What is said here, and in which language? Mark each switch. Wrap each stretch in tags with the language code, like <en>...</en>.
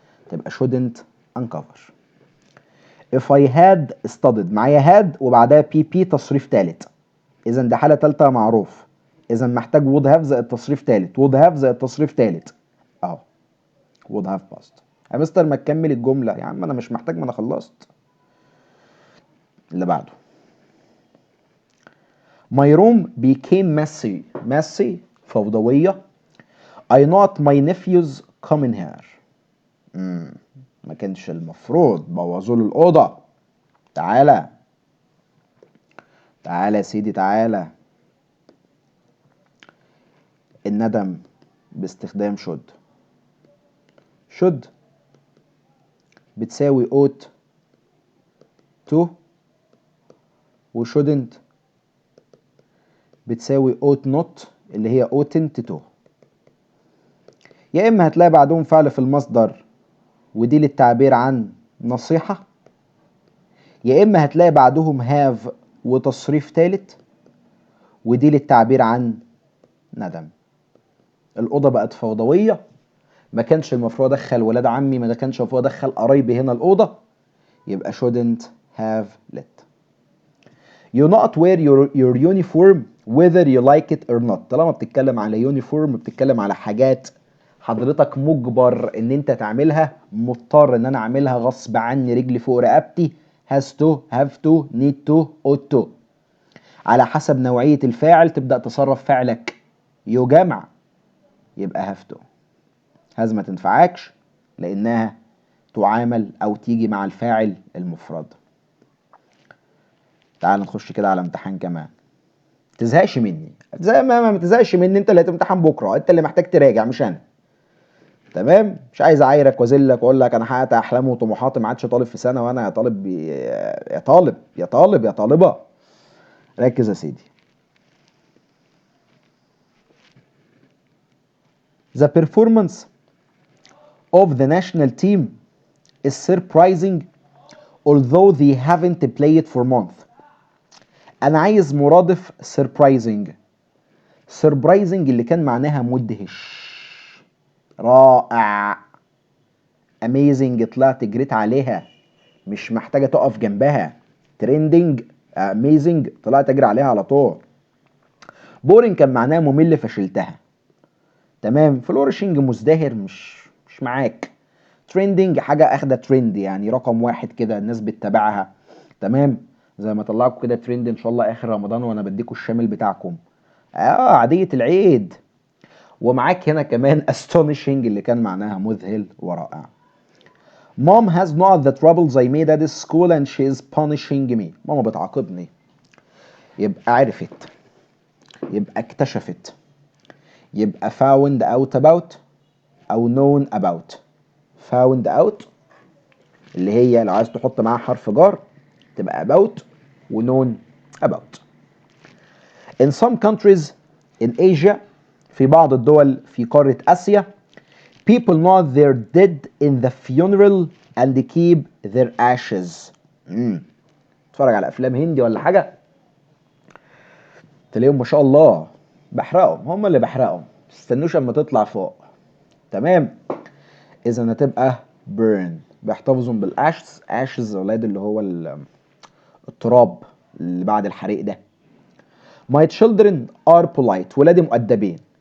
<en>تبقى shouldn't uncover. if I had studied</en> <ar>معايا had وبعدها بي تصريف تالت، اذا دي حاله تالته معروف. اذا محتاج would have زائد تصريف تالت، would have زائد تصريف تالت اهو</ar> <en>would have passed.</en> <ar>يا مستر ما تكمل الجمله يا عم، انا مش محتاج، ما انا خلصت.</ar> <en>اللي بعده My room became messy فوضوية. I not my nephews come in here.</en> <ar>ما كانش المفروض بوظوا له الأوضة. تعالى تعالى يا سيدي تعالى. الندم باستخدام should بتساوي ought to و shouldn't بتساوي ought not اللي هي oughtn't to. يا إما هتلاقي بعدهم فعل في المصدر ودي للتعبير عن نصيحة، يا إما هتلاقي بعدهم have وتصريف تالت ودي للتعبير عن ندم. الأوضة بقت فوضوية، ما كانش المفروض أدخل ولاد عمي، ما كانش المفروض أدخل قرايبي هنا الأوضة، يبقى</ar> <en>shouldn't have let. You not wear your uniform whether you like it or not.</en> <ar>طالما بتتكلم على uniform بتتكلم على حاجات حضرتك مجبر ان انت تعملها، مضطر ان انا اعملها غصب عني، رجلي فوق رقبتي،</ar> <en>has to have to need to ought to.</en> <ar>على حسب نوعية الفاعل تبدأ تصرف فعلك. يجمع يبقى have to. has ما تنفعكش لانها تعامل او تيجي مع الفاعل المفرد. تعال نخش كده على امتحان كمان. تزهقش مني، زي ما تزهقش مني، انت اللي هتمتحن بكره، انت اللي محتاج تراجع مش انا. تمام. مش عايز اعايرك واذلك واقول لك انا حققت احلامي وطموحاتي، ما عادش طالب في سنه وانا يا طالب يا طالب يا طالب يا طالبه. ركز يا سيدي.</ar> <en>The performance of the national team is surprising although they haven't played for months.</en> <ar>انا عايز مرادف surprising. surprising اللي كان معناها مدهش، رائع. amazing طلعت جريت عليها مش محتاجة تقف جنبها. trending amazing طلعت اجري عليها على طول. boring كان معناها ممل فشلتها. تمام. flourishing مزدهر مش معاك. trending حاجة اخدة ترند يعني رقم واحد كده الناس بتتابعها. تمام. زي ما طلعكم كده ترند ان شاء الله اخر رمضان وانا بديكم الشامل بتاعكم. عادية العيد. ومعاك هنا كمان astonishing اللي كان معناها مذهل ورائع.</ar> <en>Mom has not the troubles I made at school and she is punishing me.</en> <ar>ماما بتعاقبني. يبقى عرفت، يبقى اكتشفت، يبقى found out about أو known about. found out اللي هي لو عايز تحط معاها حرف جار تبقى about ونون about.</ar> <en>In some countries in Asia</en> <ar>في بعض الدول في قارة آسيا</ar> <en>people not their dead in the funeral and keep their ashes.</en> <ar>اتفرج على افلام هندي ولا حاجة تلاقيهم ما شاء الله بحرقهم، هم اللي بحرقهم، متستنوش اما تطلع فوق. تمام. اذا هتبقى burn، بيحتفظوا بالاشز. ashes اولاد اللي هو التراب اللي بعد الحريق ده.</ar> <en>My children are polite،</en> <ar>ولادي مؤدبين.</ar>